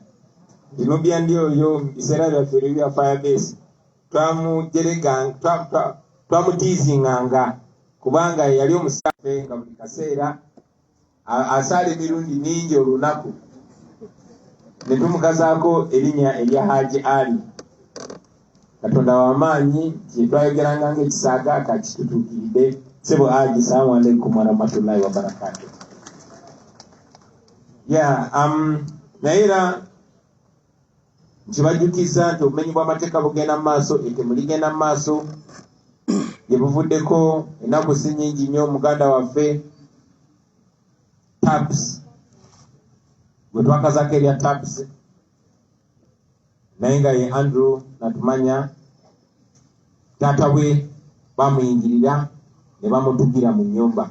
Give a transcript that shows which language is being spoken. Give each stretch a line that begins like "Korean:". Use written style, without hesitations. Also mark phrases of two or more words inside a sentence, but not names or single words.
Ganda: Lubyanli oyo mu biseera byaffe ebya firebase twamutiizinganga kubanga yali omusafe nga buli kaseera asala emirundi mingi olunaku. Ne tumukazaako erinnya erya Haji Ali. Katonda w'amaanyi kye twayogeranga ng'ekisaaga kakitutuukiridde.
Arabic: Sebo Haji, salaamu alaikum wa rahmatullahi wa barakatuh.
Ganda: Naye era nkibajjukiza nti obumenyi bw'amateeka bugenda mu maaso, ettemu ligenda mu maaso. Gye buvuddeko ennaku si nnyingi nnyo muganda waffe Tabs, gwe twakazaako erya Tabs, naye nga ye Andrew Natumanya, taata we bamuyingirira ne bamutugira mu nnyumba.